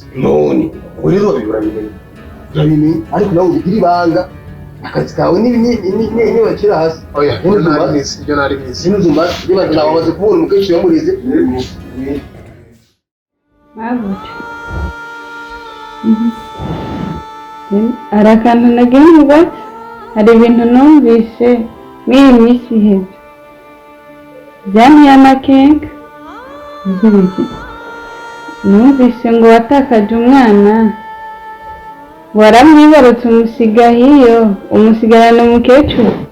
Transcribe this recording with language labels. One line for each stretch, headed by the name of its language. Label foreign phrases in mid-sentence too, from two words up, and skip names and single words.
Rundi: none ubwo rero babibura bimenye ariko nawe ugira ibanga akazi kawe ni bakira hasi oya ibyo nari bizi n'uzuma niba nababaze kubona umukecuru yamurize hari akantu nagenga hari ibintu numvise mw'iyi minsi iheze byanteye amakenga. Ugira iki? Numvise ngo watakaje umwana, waramwibarutse umusiga hiyo, umusigarana umukecuru.